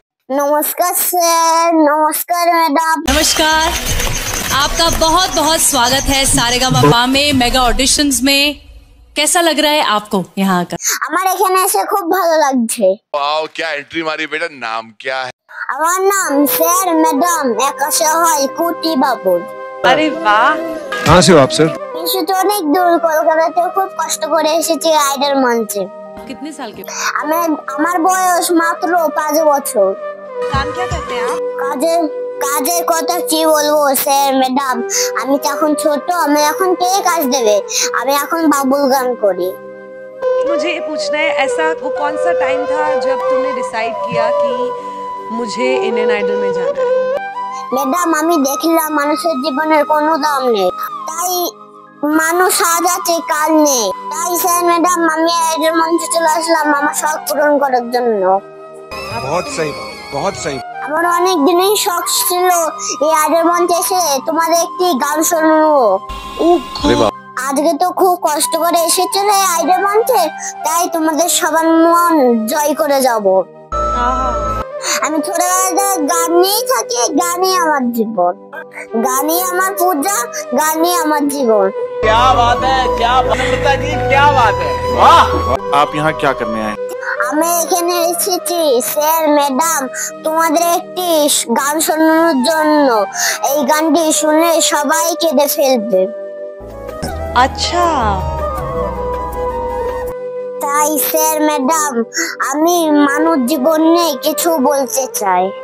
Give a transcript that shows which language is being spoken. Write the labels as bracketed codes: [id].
[hi] नमस्कार सर, नमस्कार मैडम। नमस्कार, आपका बहुत बहुत स्वागत है सारेगामापा में मेगा ऑडिशंस में। कैसा लग रहा है आपको यहाँ आकर? [bn] আমার এখানে এসে খুব ভালো লাগছে। [hi] वाओ, क्या एंट्री मारी बेटा। नाम क्या है? [bn] আমার নাম স্যার ম্যাডাম একাশে হয় কুটি বাবু। [hi] अरे वाह, कहाँ से हो आप सर? [bn] তো অনেক দূর, কলকাতাতে খুব কষ্ট করে এসেছি আইডল মঞ্চে। [hi] कितने साल के? [bn] আমার বয়স মাত্র 5 বছর। [hi] काम क्या करते हैं आप? [bn] কাজের কথা কি বলবো স্যার ম্যাডাম, আমি তো এখন ছোট, আমি এখন কে কাজ দেবে, আমি এখন বাবুল গান করি। [hi] मुझे ये पूछना है, ऐसा वो कौन सा टाइम था जब तुमने डिसाइड किया कि मुझे इंडियन आइडल में जाना है? [bn] ম্যাডাম আমি দেখলাম মানুষের জীবনের কোনো দাম নেই, তাই মানুষ আজ আছে কাল নেই, তাই স্যার ম্যাডাম আমি আইডল মঞ্চে চলে আসলাম আমার শখ পূরণ করার জন্য। [hi] बहुत सही, बहुत सही। [bn] আমার অনেক দিনই শখ ছিল এই আইডল মঞ্চে এসে তোমাদের একটি গান শোনাবো। আজকে তো খুব কষ্ট করে এসেছিল এই আইডল মঞ্চে, তাই তোমাদের সবার মন জয় করে যাব। আমি ছোটবেলা গান নিয়েই থাকি, গানই আমার জীবন, গানই আমার পূজা, গানই আমার জীবন। [hi] क्या बात है, क्या नम्रता जी, क्या बात है, वाह। आप यहाँ क्या करने आए? [bn] আমি এখানে এসেছি স্যার ম্যাডাম তোমাদের একটি গান শোনানোর জন্য। এই গানটি শুনে সবাই কেঁদে ফেলবে। [hi] अच्छा, [bn] তাই স্যার ম্যাডাম আমি মানব জীবন নিয়ে কিছু বলতে চাই।